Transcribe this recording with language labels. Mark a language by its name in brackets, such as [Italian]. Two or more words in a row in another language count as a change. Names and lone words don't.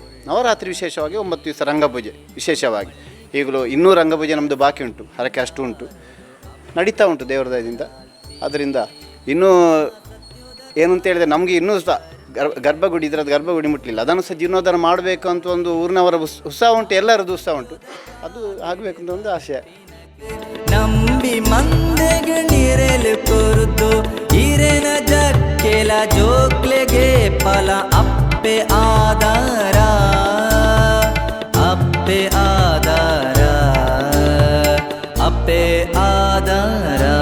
[Kannada] ನವರಾತ್ರಿ ವಿಶೇಷವಾಗಿ 9 ದಿವಸ ರಂಗಪೂಜೆ ವಿಶೇಷವಾಗಿ. ಈಗಲೂ ಇನ್ನೂ ರಂಗಪೂಜೆ ನಮ್ಮದು ಬಾಕಿ ಉಂಟು, ಹರಕೆ ಅಷ್ಟು ಉಂಟು, ನಡೀತಾ ಉಂಟು ದೇವರ ದಯದಿಂದ. ಅದರಿಂದ ಇನ್ನೂ ಏನು ಅಂತ ಹೇಳಿದರೆ ನಮಗೆ ಇನ್ನೂ ಸಹ ಗರ್ಭಗುಡಿ ಇದರದ್ದು ಗರ್ಭಗುಡಿ ಮುಟ್ಟಲಿಲ್ಲ, ಅದನ್ನು ಸಹ ಜೀರ್ಣೋದ್ಧಾರ ಮಾಡಬೇಕು ಅಂತ ಒಂದು ಊರಿನವರ ಉತ್ಸಾಹ ಉಂಟು, ಎಲ್ಲರದ್ದು ಉತ್ಸಾಹ ಉಂಟು. ಅದು ಆಗಬೇಕು ಅಂತ ಒಂದು ಆಶಯ. [Tulu] ನಂಬಿ ಮಂದೆಗೆ ನೀರೆಲು ಕೊರುದು ಹಿರೇನ ಜಕ್ಕೆಲ ಜೋಕ್ಲೆಗೆ ಫಲ ಅಪ್ಪೆ ಆಧಾರ, ಅಪ್ಪೆ ಆಧಾರ, ಅಪ್ಪೆ ಆಧಾರ.